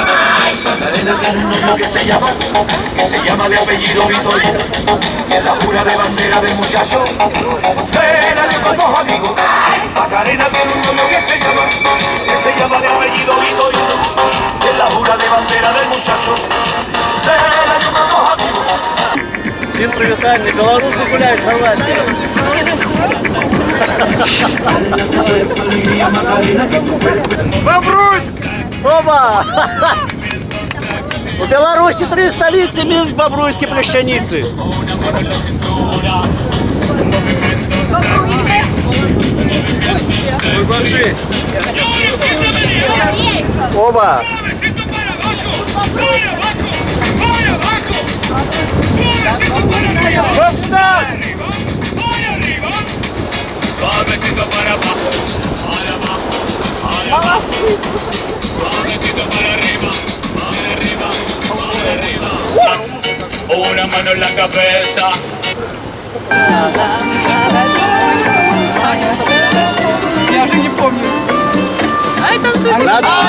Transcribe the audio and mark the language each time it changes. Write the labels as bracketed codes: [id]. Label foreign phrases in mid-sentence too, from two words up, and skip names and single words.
[es] Macarena tiene un novio que se llama de apellido Vitorino. Que la jura de bandera del muchacho. Se la dio con dos amigos. Macarena tiene un novio que se llama de apellido Vitorino. Que la jura de bandera del muchacho. Se la dio con dos amigos. [ru] Всем привитание, белорусы гуляют в Хорватии. Бобруйск! Оба! У Беларуси 3 столицы, Минск, Бобруйск и Плещаницы. Оба! [es] Suavecito para abajo, para abajo, para abajo. Suavecito para arriba, para arriba, para arriba. Una mano en la cabeza. [ru] Я уже не помню. Ай, танцуйте.